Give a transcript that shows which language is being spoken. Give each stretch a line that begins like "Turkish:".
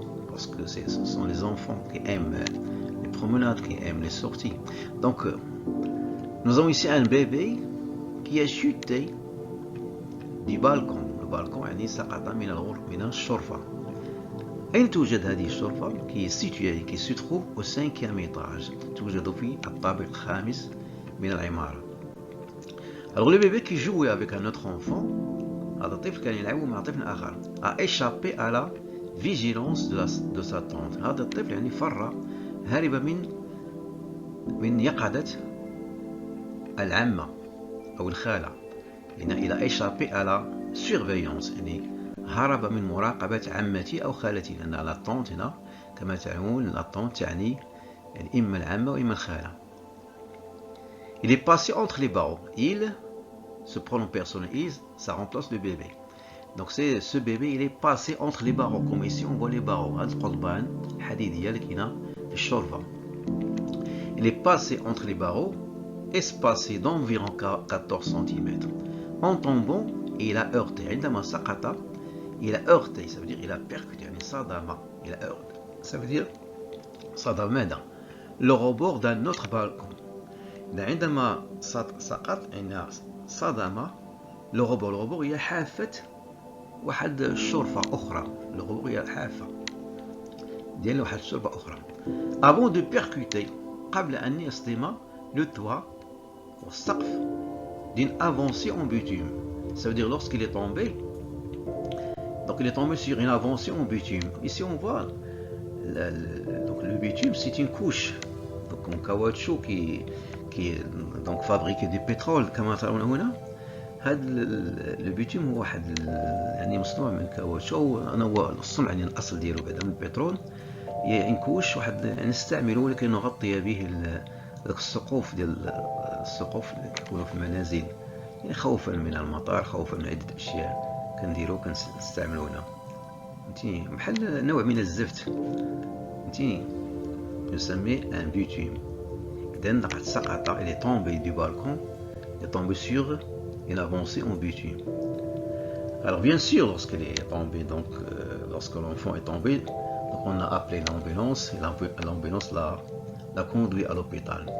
French: Parce que ce sont les enfants qui aiment les promenades, qui aiment les sorties. Donc, nous avons ici un bébé qui a chuté du balcon.
Arabic: Le balcon يعني سقط من الشرفة. أين توجد هذه الشرفة؟
French: qui se trouve au 5e étage.
Arabic: توجد في الطابق الخامس من العمارة.
French: Alors le bébé qui jouait avec un autre enfant,
Arabic: هذا الطفل كان يلعب مع طفل آخر,
French: a échappé à la vigilance de sa tante.
Arabic: هذا الطفل يعني فر, هرب من يقظة العمة أو الخالة.
French: il a échappé à la surveillance,
Arabic: يعني هرب من مراقبة عمتي أو خالتي, لأن la tante هنا كما تعلمون la tante يعني إما العمة وإما الخالة.
French: Il est passé entre les barreaux. Il, ce pronom personnel il, ça remplace le bébé. Donc c'est ce bébé, il est passé entre les barreaux. Comme ici on voit les barreaux.
Arabic: هذا القضبان الحديدية اللي كاينة في الشرفة.
French: Il est passé entre les barreaux, espacé d'environ 14 cm. En tombant, il a heurté.
Arabic: عندما سقط,
French: il a heurté. Ça veut dire il a percuté.
Arabic: يعني صدم.
French: Il a heurté. Ça veut dire
Arabic: صدم ماذا?
French: Le rebord d'un autre balcon.
Arabic: عندما سقط يعني صدم le rebord هي حافة واحد الشرفة أخرى. le rebord هي الحافة ديال واحد الشرفة أخرى.
French: avant de percuter,
Arabic: قبل أن يصدم
French: le toit والسقف d'une avancée en bitume. Ça veut dire lorsqu'il est tombé, donc il est tombé sur une avancée en bitume. Ici on voit donc le bitume, c'est une couche donc en caoutchouc qui est donc fabriqué du pétrole.
Arabic: كما ترون هنا هذا البيتوم هو واحد يعني مصنوع من الكاوتشو. انا هو الصنع يعني الاصل ديالو بعدا من البترول. هي كوش واحد يعني نستعملوه لكي نغطي به السقوف ديال السقوف اللي كيكونوا في المنازل, يعني خوفا من المطر, خوفا من عده اشياء كنديروه كنستعملونا. فهمتيني, بحال نوع من الزفت. فهمتيني, نسميه ان بيتوم. إذن لقد سقط,
French: il est tombé du balcon, il est tombé sur une avancée en bitume. Alors bien sûr, lorsqu'il est tombé, donc lorsque l'enfant est tombé, donc on a appelé l'ambulance, et l'ambulance l'a conduit à l'hôpital.